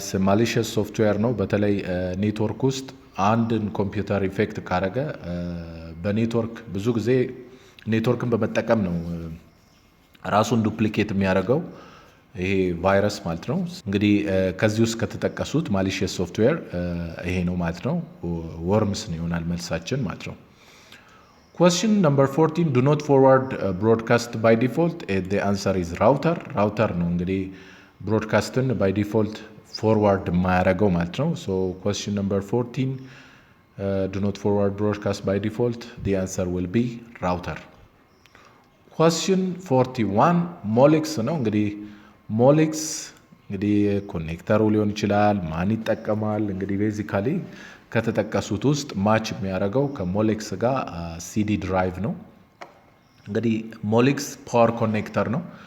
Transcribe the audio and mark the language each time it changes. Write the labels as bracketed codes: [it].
[am] malicious software ነው። በተለይ ኔትወርክ ውስጥ አንድን ኮምፒውተር ኢፌክት ካረገ በኔትወርክ ብዙ ጊዜ ኔትወርክን በመጠቀም ነው ራሱን ዱፕሊኬት የሚያደርገው ይሄ ቫይረስ ማለት ነው። እንግዲህ ከዚህ ውስጥ ከተጠቀሱት malicious software ይሄ ነው ማለት ነው። worms ነው ይሆናል መልሳችን ማለት ነው። [en] Question number 14, do not forward broadcast by default. The answer is router. Router [am] ነው እንግዲህ [en] broadcastን by default forward [am] የማያደርገው ማለት ነው። [en] So question number 14, do not forward broadcast by default. The answer will be router. [am] Question 41, ሞሊክስ ነው እንግዲህ ሞሊክስ እንግዲህ ኮኔክተሩ ሊሆን ይችላል ማን ይጠቀማል እንግዲህ ቤዚካሊ ከተጠቀሱት ውስጥ ማች የሚያደርገው ከሞሊክስ ጋር ሲዲ ድራይቭ ነው። እንግዲህ ሞሊክስ ፓወር ኮኔክተር ነው።